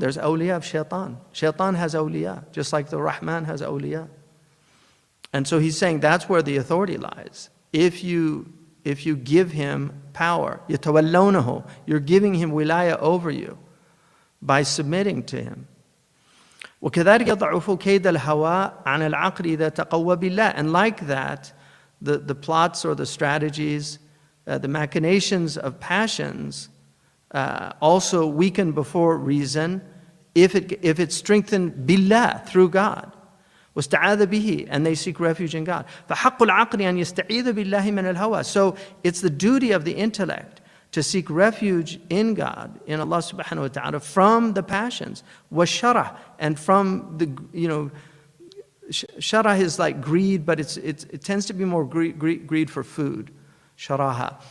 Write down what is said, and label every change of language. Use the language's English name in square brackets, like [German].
[English] There's awliya of shaitan. Shaitan has awliya, just like the Rahman has awliya. And so he's saying that's where the authority lies. If you give him power, يتولونه, you're giving him wilaya over you by submitting to him. [Arabic] وكذلك يضعف كيد الهوى عن العقل إذا تقوى بالله. [English] And like that, the plots or the strategies, the machinations of passions also weaken before reason if it's strengthened billah, through God. واستعاذ به, and they seek refuge in God. [Arabic] فحق العقل أن يستعيذ بالله من الهوى. [English] So it's the duty of the intellect to seek refuge in God, in Allah subhanahu wa ta'ala, from the passions, washarah, and from the, you know, sharah is like greed, but it tends to be more greed for food, sharaha.